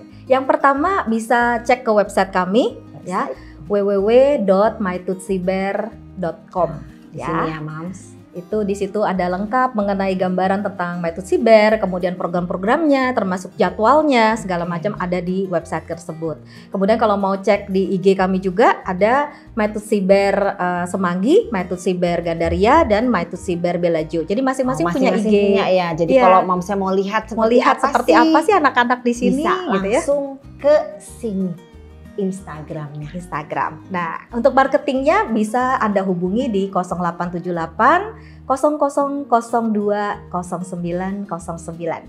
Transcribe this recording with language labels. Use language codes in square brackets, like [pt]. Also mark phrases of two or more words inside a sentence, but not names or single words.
[id] Yang pertama bisa cek ke website kami ya, www.mytutsibear.com Di ya. sini ya, moms. Itu di situ ada lengkap mengenai gambaran tentang My Tutsi Bear, kemudian program-programnya, termasuk jadwalnya, segala macam ada di website tersebut. Kemudian kalau mau cek di IG kami juga ada My Tutsi Bear Semanggi, My Tutsi Bear Gandaria, dan My Tutsi Bear Bellagio. Jadi masing-masing punya Masing-masing IG. punya ya. Jadi Iya. kalau momsnya mau lihat Seperti apa sih anak-anak di sini bisa gitu ya. langsung ke sini Instagramnya. Instagram. Nah, untuk marketingnya bisa Anda hubungi di 0878 0002 0909.